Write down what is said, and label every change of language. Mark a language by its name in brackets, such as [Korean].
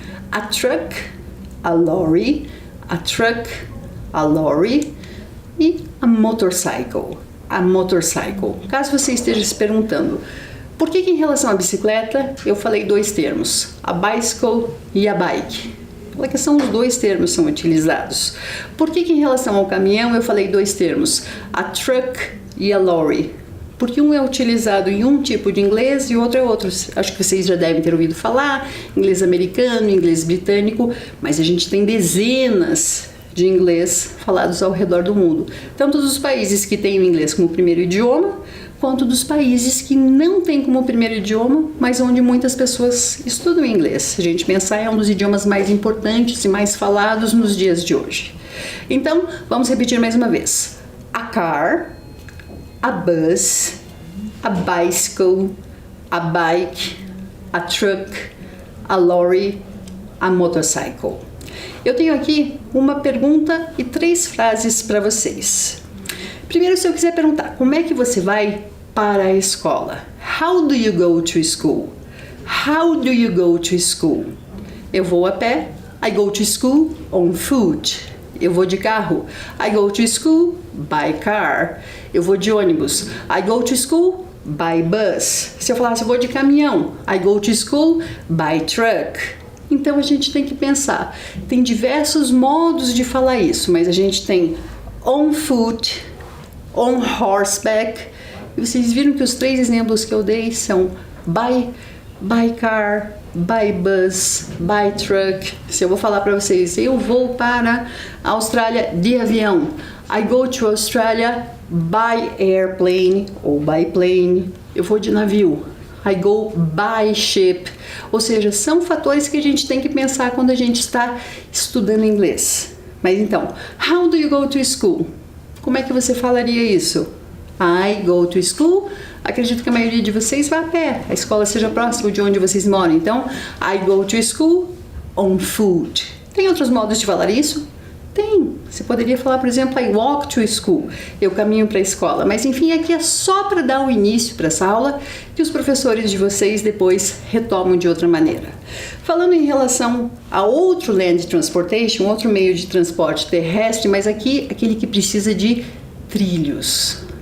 [English] A truck, a lorry, a truck, a lorry e a motorcycle, a motorcycle. [Portuguese] Caso você esteja se perguntando, por que em relação à bicicleta eu falei dois termos, a bicycle e a bike? Porque são os dois termos são utilizados. Por que em relação ao caminhão eu falei dois termos, a truck e a lorry? Porque um é utilizado em um tipo de inglês e o outro é outro. Acho que vocês já devem ter ouvido falar, inglês americano, inglês britânico, mas a gente tem dezenas de inglês falados ao redor do mundo. Tanto dos países que têm o inglês como primeiro idioma, quanto dos países que não têm como primeiro idioma, mas onde muitas pessoas estudam inglês. Se a gente pensar, é um dos idiomas mais importantes e mais falados nos dias de hoje. Então, vamos repetir mais uma vez. [English] A car, a bus, a bicycle, a bike, a truck, a lorry, a motorcycle. [Portuguese] Eu tenho aqui uma pergunta e 3 frases para vocês. Primeiro, se eu quiser perguntar, como é que você vai para a escola? [English] How do you go to school? How do you go to school? [Portuguese] Eu vou a pé. [English] I go to school on foot. [Portuguese] Eu vou de carro. [English] I go to school by car. [Portuguese] Eu vou de ônibus. [English] I go to school by bus. [Portuguese] Se eu falasse, eu vou de caminhão. [English] I go to school by truck. [Portuguese] Então a gente tem que pensar. Tem diversos modos de falar isso, mas a gente tem [English] on foot, on horseback. [Portuguese] E vocês viram que os 3 exemplos que eu dei são [English] by car, by bus, by truck. [Portuguese] Se eu vou falar para vocês, eu vou para a Austrália de avião. [English] I go to Australia by airplane ou by plane. [Portuguese] Eu vou de navio. [English] I go by ship. [Portuguese] Ou seja, são fatores que a gente tem que pensar quando a gente está estudando inglês. Mas então, [English] how do you go to school? [Portuguese] Como é que você falaria isso? [English] I go to school. [Portuguese] Acredito que a maioria de vocês vai a pé. A escola seja próxima de onde vocês moram. [English] Então, I go to school on foot. [Portuguese] Tem outros modos de falar isso? Tem. Você poderia falar, por exemplo, [English] I walk to school. [Portuguese] Eu caminho para a escola. Mas enfim, aqui é só para dar o início para essa aula que os professores de vocês depois retomam de outra maneira. Falando em relação a outro land transportation, outro meio de transporte terrestre, mas aqui aquele que precisa de trilhos.